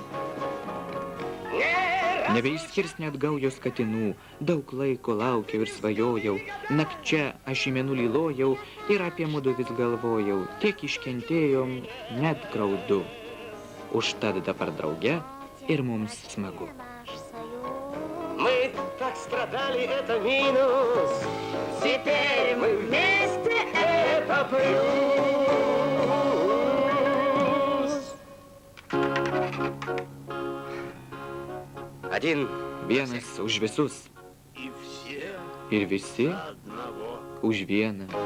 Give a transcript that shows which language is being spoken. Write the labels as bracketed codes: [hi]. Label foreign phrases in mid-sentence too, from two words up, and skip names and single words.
[lt] Nebeišskirs net gaujos katinų, daug laiko laukiau ir svajojau, nakčia aš į mėnulį lojau ir apie mudu vis galvojau, tiek iškentėjom net graudu. Užtat dabar drauge ir mums smagu. [ru] Мы так страдали, это минус. Теперь мы вместе, это плюс. [lt] Vienas už visus. Ir visi už vieną.